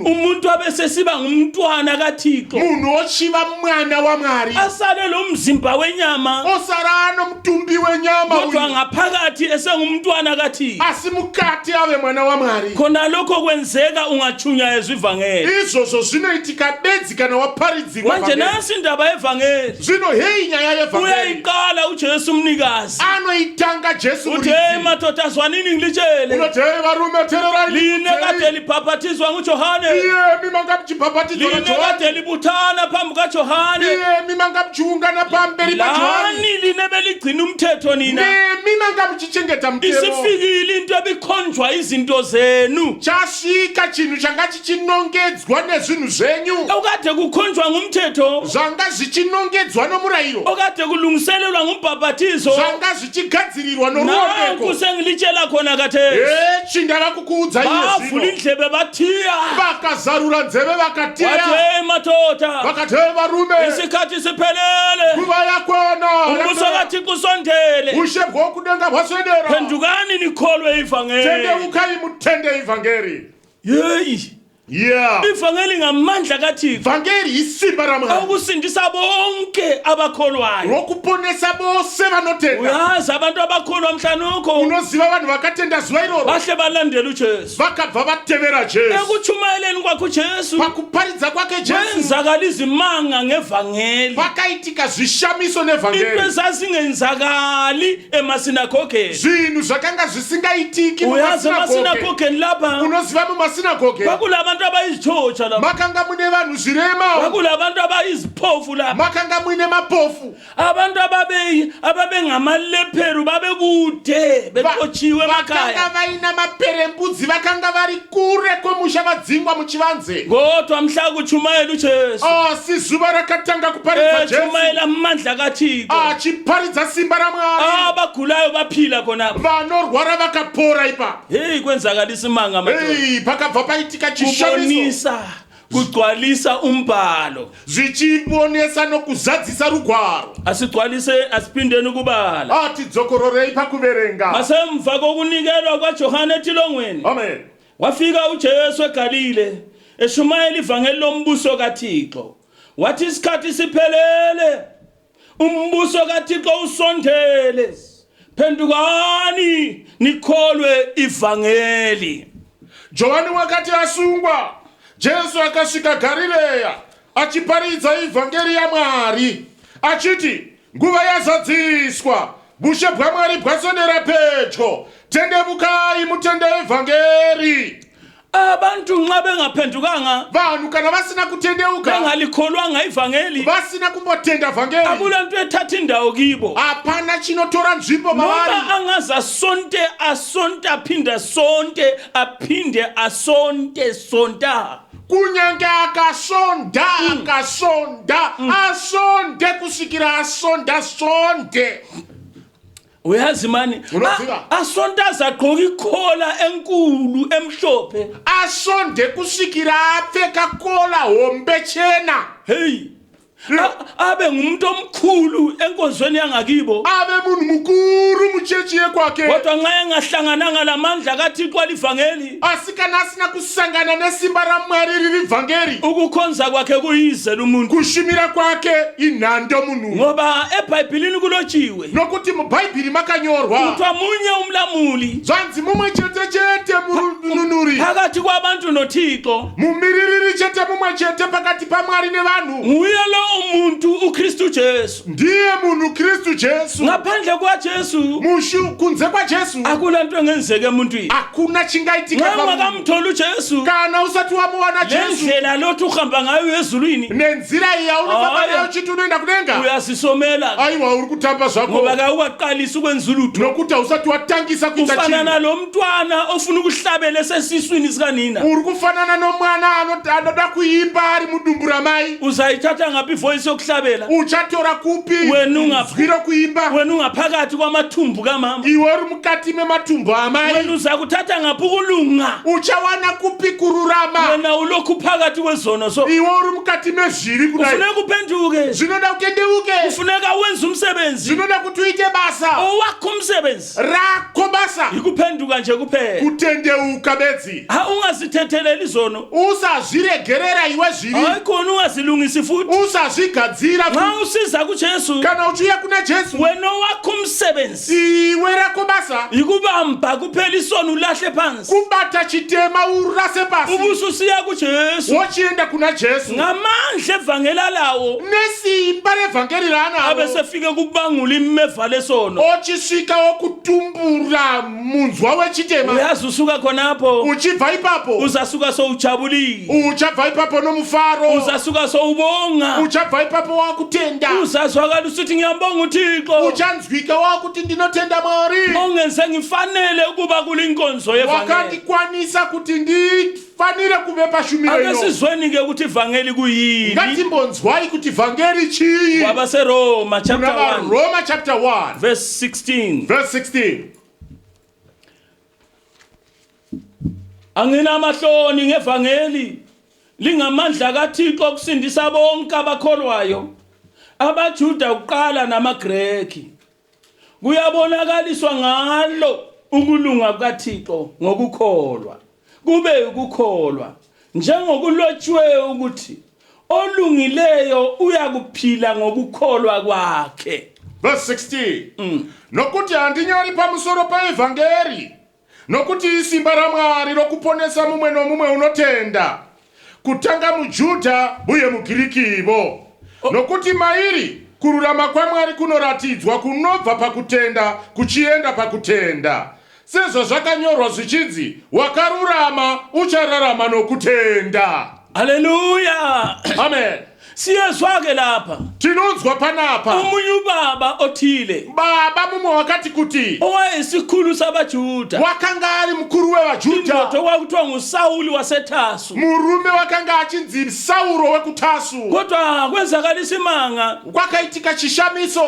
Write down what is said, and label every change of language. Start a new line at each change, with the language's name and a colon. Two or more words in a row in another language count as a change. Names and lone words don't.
North Ndebele: Umuntu abesesiba ngumntwana kaThixo.
Shona: munhu ochiva mwana waMwari,
North Ndebele: Asale lo mzimba wenyama,
Shona: osara nomutumbi wenyama
North Ndebele: kodwa uyu, ngaphakathi esengumntwana kaThixo.
Shona: asi mukati ave mwana waMwari.
North Ndebele: Khona lokho kwenzeka ungachunyayezwa ivangeli.
Shona: Izvozvo zvinoitika bedzi kana waparidzirwa
North Ndebele: Manje
Shona: vhangeri.
North Ndebele: nasi indaba yevangeli.
Shona: Zvino heyi nyaya yevhangeri
North Ndebele: Uyayiqala uJesu umnikazi.
Shona: anoitanga Jesu
North Ndebele: Uthi
Shona: muridzi.
North Ndebele: madoda zwanini ngilitshele.
Shona: Unoti hey varume tererai
North Ndebele: Line kade
Shona: ndikuudzei.
North Ndebele: libhabhathizwa nguJohane.
Shona: Iyemi manga muchibhabhatidzwa
North Ndebele: Line
Shona: naJohani.
North Ndebele: kade libuthana phambi kaJohane.
Shona: Iyemi manga muchiungana pamberi paJohani.
North Ndebele: Lani line beligcina umthetho nina.
Shona: Nemi manga muchichengeta mutemo.
North Ndebele: Isifikile into ebikhonjwa izinto zenu.
Shona: Chasvika chinhu changa chichinongedzwa nezvinhu zvenyu,
North Ndebele: Okade kukhonjwa ngumthetho.
Shona: zvanga zvichinongedzwa nomurayiro,
North Ndebele: Okade kulungiselelwa ngumbhalo ubhabhatizo
Shona: zvanga zvichigadzirirwa
North Ndebele: nanku
Shona: noruondeko
North Ndebele: sengilitshela khona khathesi
Shona: chindava kukuudza iye
North Ndebele: bavula
Shona: zvino
North Ndebele: indlebe bathiya
Shona: vakazarura nzeve
North Ndebele: wathi
Shona: vakateya
North Ndebele: hey madoda
Shona: vakati he varume
North Ndebele: isikhathi siphelele
Shona: nguva yakona
North Ndebele: umbuso kathixo usondele
Shona: ushe bwokudenga hwaswedera
North Ndebele: phendukani nikholwe ivangeli
Shona: tendeukai mutende ivhangeri
North Ndebele: yeyi ivangeli ngamandla kathixo
Shona: vhangeri isimba ramwari
North Ndebele: akusindisa bonke abakholwayo
Shona: rokuponesa bose vanotenda
North Ndebele: uyazi abantu abakholwa mhlanokho
Shona: unoziva vanhu vakatenda zuva iroro
North Ndebele: bahle balandela ujesu
Shona: vakabva vatevera jesu
North Ndebele: ekutshumayeleni kwakhe ujesu
Shona: pakuparidza kwake jesu
North Ndebele: kwenzakala izimanga ngevangeli
Shona: pakaitika zvishamiso
North Ndebele: into
Shona: nevhangeri
North Ndebele: ezazingenzakali emasinagogeni
Shona: zvinhu zvakanga zvisingaitiki
North Ndebele: uyazi
Shona: mumasinagoge
North Ndebele: emasinagogeni lapha
Shona: unoziva mumasinagoge
North Ndebele: kwakulabantu abayizitshotsha lapha
Shona: makanga mune vanhu zvirema
North Ndebele: kwakulabantu abayiziphofu lapha
Shona: makanga muine mapofu
North Ndebele: abantu ababengamalepheru babekude bexotshiwe
Shona: vakanga
North Ndebele: emakhaya
Shona: vaina maperembudzi vakanga vari kure kwemusha vadzingwa muchivanze
North Ndebele: kodwa mhla kutshumayela ujesu
Shona: asi zuva rakatanga kuparidza jesu
North Ndebele: tshumayela amandla kathixo
Shona: achiparidza simba ramwari
North Ndebele: abagulayo baphila khonapho
Shona: vanorwara vakapora ipapo
North Ndebele: heyi kwenzakala isimanga madoda
Shona: pakabva paitika chishamiso
North Ndebele: kubonisa kugcwalisa umbhalo
Shona: zvichibonesa nokuzadzisa rugwaro
North Ndebele: asigcwalise asiphindeni ukubala
Shona: atidzokororei pakuverenga
North Ndebele: ngasemva kokunikelwa kwaJohane etilongweni amen wafika uJesu eGalile eshumayela ivangeli lombuso kaThixo wathi isikhathi siphelele umbuso kaThixo usondele phendukani nikholwe ivangeli
Shona: Johani wakati asungwa Jesu akasvika Galileya achiparidza ivhangeri yaMwari achiti nguva yazadziswa bushe bwaMwari bwasondera pedyo tendevukai mutende ivhangeri
North Ndebele: abantu nxa bengaphendukanga
Shona: vanhu kana vasina kutendeuka
North Ndebele: bengalikholwanga ivangeli
Shona: vasina kumbotenda vhangeri
North Ndebele: akulanto ethatha indawo kibo
Shona: hapana chinotora nzvimbo mavari
North Ndebele: noma angaze asonte aphinde asonte sonta
Shona: kunyange akasonda asonde kusvikira asonde
North Ndebele: uyazi mani asontaza agqoka ikhola enkulu emhlophe
Shona: asonde kusvikira apfeka kola hombe chena
North Ndebele: hey abe ngumuntu omkhulu enkonzweni yangakibo
Shona: abe munhu mukuru muchechi yekwake
North Ndebele: kodwa nxa engahlangananga lamandla kaThixo alivangeli
Shona: asikana asina kusangana nesimba raMwari riri vhangeri
North Ndebele: ukukhonza kwakhe kuyize lumuntu
Shona: kushumira kwake inhando munhu
North Ndebele: ngoba eBhayibhelini kulotshiwe
Shona: nokuti mubhayibheri makanyorwa
North Ndebele: kuthiwa munye umlamuli
Shona: zvanzi mumwe chete mununuri
North Ndebele: phakathi kwabantu noThixo
Shona: mumiririri chete mumwe chete pakati paMwari nevanhu
North Ndebele: nguye lo umuntu uKristu Jesu
Shona: ndiye munhu Kristu Jesu
North Ndebele: ngaphandle kwaJesu
Shona: mushu kunze kwaJesu
North Ndebele: akulanto engenzeke emuntwini
Shona: hakuna chingaitika
North Ndebele: nxa ungakamtholi uJesu
Shona: kana usati wamuwana Jesu
North Ndebele: lendlela lothi uhamba ngayo ezulwini
Shona: nenzira iya unofamba nayo chiti unoenda kudenga
North Ndebele: uyasisomela
Shona: aiwa uri kutamba zvako
North Ndebele: ngoba kawuqalisa ukwenza ulutho
Shona: nokuti usati watangisa kuita
North Ndebele: ufana
Shona: chinhu
North Ndebele: nalomntwana ofuna ukuhlabela esesiswini sikanina
Shona: uri kufanana nomwana anoda kuimba ari mudumbu ramai
North Ndebele: uzayithatha ngaphi ivoice yokuhlabela
Shona: uchatora kupi
North Ndebele: wena
Shona: zwiro kuimba
North Ndebele: wena ungaphakathi kwamathumbu kamama
Shona: iwe uri mukati mematumbu amai
North Ndebele: wena uzakuthatha ngaphi ukulunga
Shona: uchawana kupi kururama
North Ndebele: wena ulokhu phakathi kwezono so
Shona: iwe uri mukati mezviri kudai
North Ndebele: ufuneka uphenduke
Shona: zvinoda ukendeuke
North Ndebele: ufuneka wenze umsebenzi
Shona: zvinoda kuti uite basa
North Ndebele: owakho umsebenzi
Shona: rakho basa
North Ndebele: ikuphenduka nje kuphela
Shona: kutendeuka bedzi
North Ndebele: ungazithetheleli izono
Shona: usazviregerera iwe zviri
North Ndebele: hayi khona ungazilungisi futhi
Shona: usazvigadzira
North Ndebele: nxa usiza kuJesu
Shona: kana uchiuya kuna Jesu
North Ndebele: wena owakho umsebenzi
Shona: iwe rakho basa
North Ndebele: ikubamba kuphela isono ulahle phansi
Shona: kubata chitema urase pasi
North Ndebele: ubususiya kuJesu
Shona: wochienda kuna Jesu
North Ndebele: ngamandla evangela lawo
Shona: nesimba revhangeri ranaro
North Ndebele: abesefike kubangula imeva lesono
Shona: ochisvika wokutumbura munzwa wechitema
North Ndebele: uyazi usuka khonapho
Shona: uchibva ipapo
North Ndebele: uzasuka sowujabulile
Shona: uchabva ipapo nomufaro
North Ndebele: uzasuka sowubonga
Shona: uchabva ipapo wakutenda
North Ndebele: uzazwakala usithi ngiyambonga uThixo
Shona: uchanzwika wakuti ndinotenda Mwari
North Ndebele: ongenze ngifanele ukuba kulinkonzo yevangeli
Shona: wakandikwanisa kuti fanele kuve pashumiro
North Ndebele: ake
Shona: ino
North Ndebele: sizweni ke ukuthi ivangeli kuyini
Shona: ngatimbonzwai kuti vhangeri chii
North Ndebele: kwabaseRoma chapter 1
Shona: Roma chapter 1 verse 16 verse 16
North Ndebele: angina amahloni ngevangeli lingamandla kaThixo okusindisa bonke abakholwayo abaJuda uqala namaGreki kuyabonakaliswa ngalo ukulunga kukaThixo ngokukholwa kube ukukholwa njengokulotshiwe ukuthi olungileyo uyakuphila ngokukholwa kwakhe
Shona: verse 16 nokuti handinyori pamusoro paevhangeri nokuti isimba raMwari rokuponesa mumwe nomumwe unotenda kutanga muJudha uye mugirikivo nokuti mairi kururama kwaMwari kunoratidzwa kunobva pakutenda kuchienda pakutenda sezvo zvakanyorwa zvichidzi wakarurama uchararama nokutenda haleluya amen
North Ndebele: siyezwake lapha
Shona: tinonzwa panapa
North Ndebele: umunye ubaba othile
Shona: baba mumwe wakati kuti
North Ndebele: owayesikhulu sabaJuda
Shona: wakanga ari mukuru wevaJudha
North Ndebele: indoda okwakuthiwa nguSawuli waseThasu
Shona: murume wakanga achinzi Sauro wekutasu
North Ndebele: kodwa kwenzakala isimanga
Shona: kwakaitika chishamiso